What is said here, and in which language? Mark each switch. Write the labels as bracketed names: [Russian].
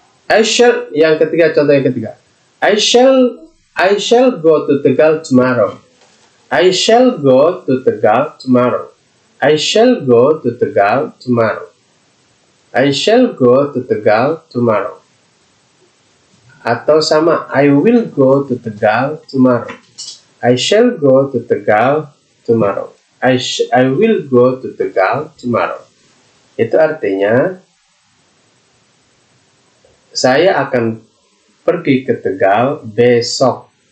[English] I shall, [Indonesian] yang ketiga, contoh yang ketiga. [English] I shall go to Tegal tomorrow. I shall go to Tegal tomorrow. I shall go to Tegal tomorrow. I shall go to Tegal tomorrow. [Indonesian] Atau sama, [English] I will go to Tegal tomorrow. I shall go to Tegal tomorrow. I will go to Tegal tomorrow. [Indonesian] Itu artinya saya akan pergi ke Tegal besok.